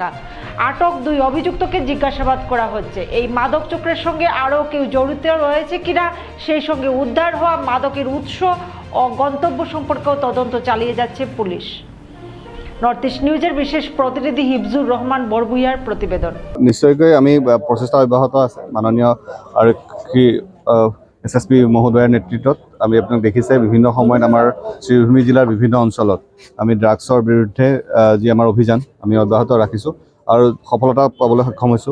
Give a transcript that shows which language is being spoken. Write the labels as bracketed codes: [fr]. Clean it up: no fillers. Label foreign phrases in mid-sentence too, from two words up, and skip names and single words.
[bn] আটক 2 অভিযুক্তকে জিজ্ঞাসাবাদ করা হচ্ছে। এই মাদক চক্রের সঙ্গে আরও কেউ জড়িত রয়েছে কিনা, সেই সঙ্গে উদ্ধার হওয়া মাদকের উৎস ও গন্তব্য সম্পর্কেও তদন্ত চালিয়ে যাচ্ছে পুলিশ। নর্থ ইস্ট নিউজের বিশেষ প্রতিনিধি হিফজুর রহমান বরভূঁইয়ার প্রতিবেদন। [as] নিশ্চয়কৈ আমি প্ৰচেষ্টা অব্যাহত আছে মাননীয় আৰক্ষী SSP মহোদয়ৰ নেতৃত্বত। আমি আপোনাক দেখিছে বিভিন্ন সময়ত আমাৰ শ্ৰীভূমি জিলাৰ বিভিন্ন অঞ্চলত আমি ড্ৰাগছৰ বিৰুদ্ধে যি আমাৰ অভিযান আমি অব্যাহত ৰাখিছোঁ আৰু সফলতা পাবলৈ সক্ষম হৈছোঁ।